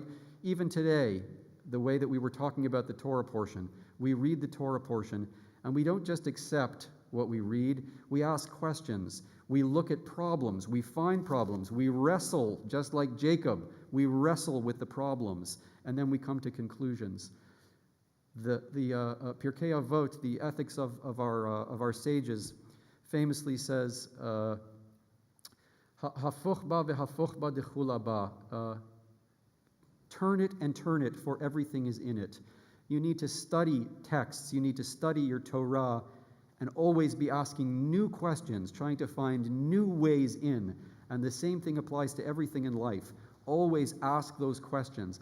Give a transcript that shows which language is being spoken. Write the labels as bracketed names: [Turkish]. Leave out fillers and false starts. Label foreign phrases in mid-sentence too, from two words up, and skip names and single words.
[English] Even today, the way that we were talking about the Torah portion, we read the Torah portion, and we don't just accept what we read, we ask questions, we look at problems, we find problems, we wrestle, just like Jacob, we wrestle with the problems, and then we come to conclusions. The Pirkei Avot, the ethics of our sages, famously says, [Aramaic] "הפוך בה והפוך בה דכולה בה." [English] Turn it and turn it, for everything is in it. You need to study texts, you need to study your Torah, and always be asking new questions, trying to find new ways in. And the same thing applies to everything in life. Always ask those questions.